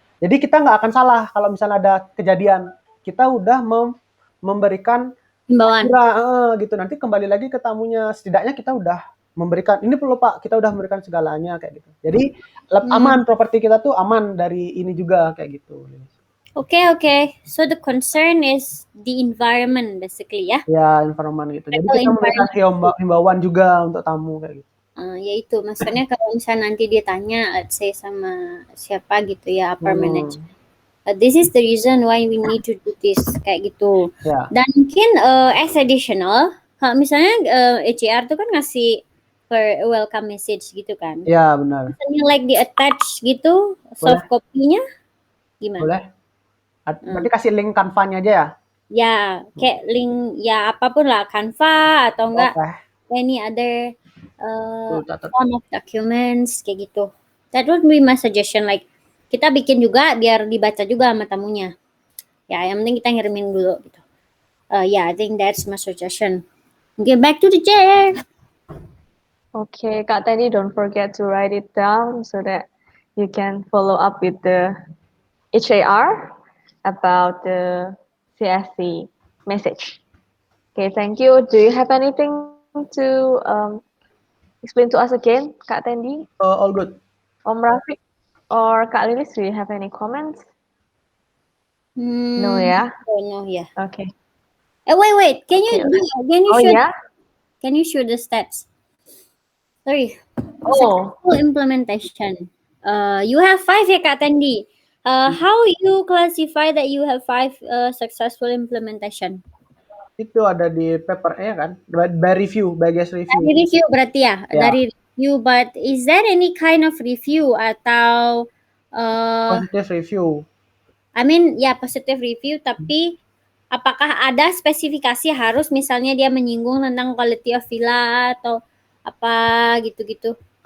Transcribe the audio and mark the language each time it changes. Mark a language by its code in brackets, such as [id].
[id] Jadi kita nggak akan salah kalau misalnya ada kejadian. Kita udah memberikan Himbauan. gitu. Nanti kembali lagi ke tamunya. Setidaknya kita udah memberikan, ini perlu Pak, kita udah memberikan segalanya kayak gitu. Jadi aman, properti kita tuh aman dari ini juga kayak gitu. Okay. [en] So the concern is the environment basically ya. [id] Ya, environment gitu. Jadi kita memberikan himbauan juga untuk tamu kayak gitu. Ya itu maksudnya kalau misalnya nanti dia tanya, [en] let's say [id] sama siapa gitu ya, [en] upper management. This is the reason why we need to do this [id] kayak gitu. Ya. Dan mungkin [en] as additional, [id] kalau misalnya HR tuh kan ngasih per welcome message gitu kan. Ya, benar. Misalnya like di attach gitu, soft copy-nya gimana? Boleh. Berarti kasih link Canva-nya aja ya? Ya, kayak link ya apapun lah, Canva atau enggak [en] any other form of documents [id] kayak gitu. [en] That would be my suggestion. [id] Like kita bikin juga biar dibaca juga sama tamunya. Ya, yang penting kita ngirimin dulu gitu. [en] Yeah, I think that's my suggestion. Get back to the chair. Okay, Kak Teddy, don't forget to write it down so that you can follow up with the HAR about the CSC message. Okay, thank you. Do you have anything to explain to us again, Kak Tendi? All good. Om Rafiq or Kak Lilis, do you have any comments? No, yeah? No, yeah. Okay. Wait. Can you yeah? Can you show the stats? Sorry. Oh. Successful implementation. You have 5 ya Kak Tendi. How you classify that you have 5 successful implementation? [id] Itu ada di paper-nya kan, [en] by review, by guest review. [id] Dari review berarti ya, dari review. [en] But is there any kind of review atau positive review? I mean [id] ya positive review, tapi apakah ada spesifikasi harus misalnya dia menyinggung tentang [en] quality of villa [id] atau apa gitu-gitu?